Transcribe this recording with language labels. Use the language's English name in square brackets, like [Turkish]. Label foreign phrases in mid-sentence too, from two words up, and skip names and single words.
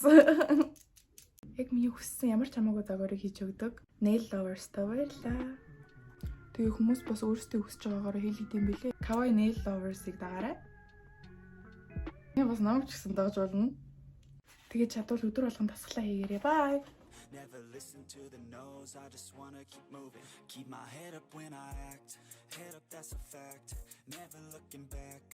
[Mongolian] Яг миний хүссэн ямар ч хамаагүй дагаврыг хийж өгдөг. [English] Nail Lovers- [Mongolian] тай баярлаа. Тэгээ хүмүүс бас өөрсдөө хүсэж байгаагаар хэлээд юм билээ. [English] Kawaii Nail Lovers- [Mongolian] ыг дагаарай. Би бас намайг ч гэсэн дагаж болно. Тэгээ чадвал өдөр болгон дасгалаа хийгээрэй. [English] Bye. Never listen to the no's, I just wanna keep moving. Keep my head up when I act. Head up, that's a fact. Never looking back.